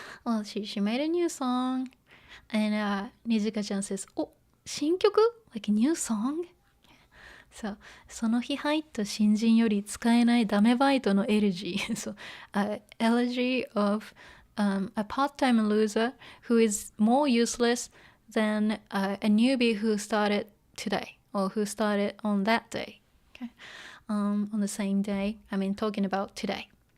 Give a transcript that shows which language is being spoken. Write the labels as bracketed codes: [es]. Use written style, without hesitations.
[en] Well, she made a new song, and Nijika-chan says, "Oh, 新曲? Like a new song?" [ja] So, その日入った新人より使えないダメバイトのエレジー。 [en] So, elegy of a part-time loser who is more useless than a newbie who started today or who started on that day. Okay, on the same day. I mean, talking about today.